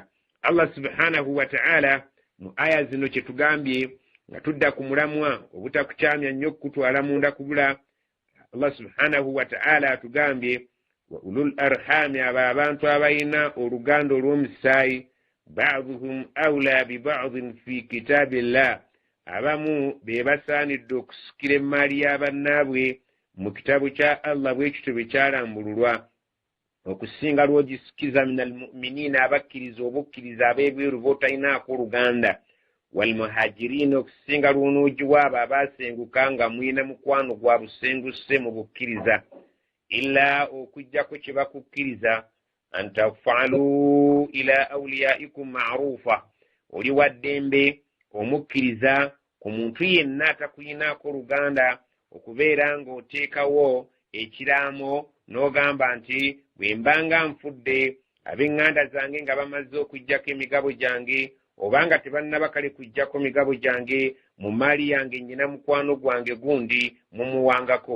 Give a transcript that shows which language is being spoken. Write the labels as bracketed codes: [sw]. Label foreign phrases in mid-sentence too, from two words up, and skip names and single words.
[lg] Allah [ar] سبحانه وتعالى [lg] mu aya zino kye tugambye nga tudda ku mulamwa obutakukyamya nnyo okutwala munda kubula, Allah [ar] سبحانه وتعالى [lg] atugambye [ar] وأولو الأرحام, [lg] abo abantu abalina oluganda olw'omusaayi, [ar] بعضهم أولى ببعض في كتاب الله, [lg] abamu be basaanidde okusikira emaali y'abannaabwe mu kitabu kya Allah bw'ekityo bwe kyalambululwa, okusinga lw'ogisikiza [ar] من المؤمنين, [lg] abakkiriza obukkiriza ab'ebweru b'otalinaako oluganda, [ar] والمهاجرين, [lg] okusinga lw'onoogiwa abo abaasenguka nga mwina mukwano gwa busenguse mu bukkiriza, illa okujjako kye bakukkiriza, [ar] أن تفعلوا إلى أوليائكم معروفا, [lg] oli waddembe omukkiriza ku muntu yenna atakuyinaako oluganda okubeera ng'oteekawo ekiraamo n'ogamba nti bwe mbanga nfudde ab'eŋŋanda zange nga bamaze okuggyako emigabo gyange, oba nga tebannaba kale kuggyako migabo gyange, mu maali yange nnyina mukwano gwange gundi mumuwangako.